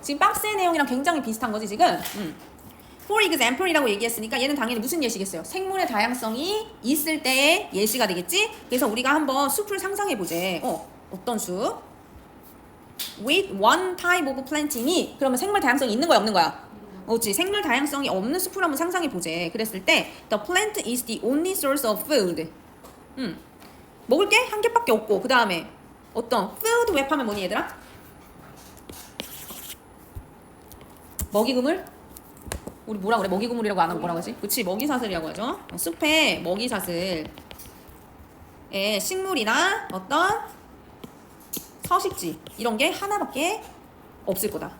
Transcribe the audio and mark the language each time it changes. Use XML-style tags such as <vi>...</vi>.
<ko>지금 박스의 내용이랑 굉장히 비슷한 거지 지금. For example이라고 얘기했으니까 얘는 당연히 무슨 예시겠어요? 생물의 다양성이 있을 때의 예시가 되겠지? 그래서 우리가 한번 숲을 상상해 보재. 어떤 숲?</ko> <en>With one type of planting</en> <ko>이 그러면 생물 다양성이 있는 거야 없는 거야? 그렇지. 생물 다양성이 없는 숲을 한번 상상해 보재. 그랬을 때</ko> <en>the plant is the only source of food.</en> <ko>먹을 게 한 개밖에 없고 그 다음에 어떤 food web 하면 뭐니 얘들아? 먹이그물? 우리 뭐라 그래? 먹이그물이라고 안 하고 뭐라고 하지? 그치, 먹이사슬이라고 하죠. 숲에 먹이사슬에 식물이나 어떤 서식지 이런 게 하나밖에 없을 거다.</ko>